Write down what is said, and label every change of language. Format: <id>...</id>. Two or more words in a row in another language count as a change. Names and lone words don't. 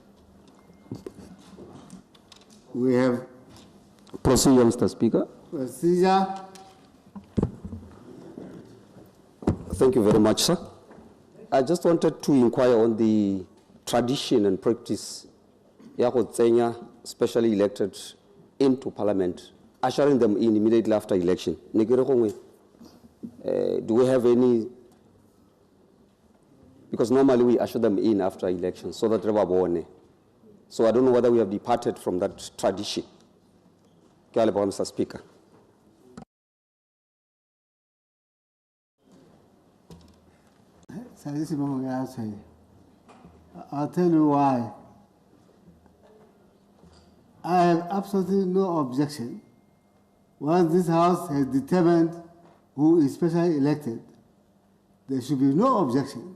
<en>We have Procedure, Mr. Speaker. procedure. Thank you very much, sir. I just wanted to inquire on the tradition and practice</en> <tn>ya go tsenya</tn> <en>specially elected into Parliament, ushering them in immediately after election.</en> <tn>Ne ke re gongwe,</tn> <en>do we have any? Because normally we usher them in after election so that they were born. So I don't know whether we have departed from that tradition.</en> <tn>Ke a leboga,</tn> <en>Mr. Speaker. I'll tell you why. I have absolutely no objection. Once this House has determined who is specially elected, there should be no objection.</en>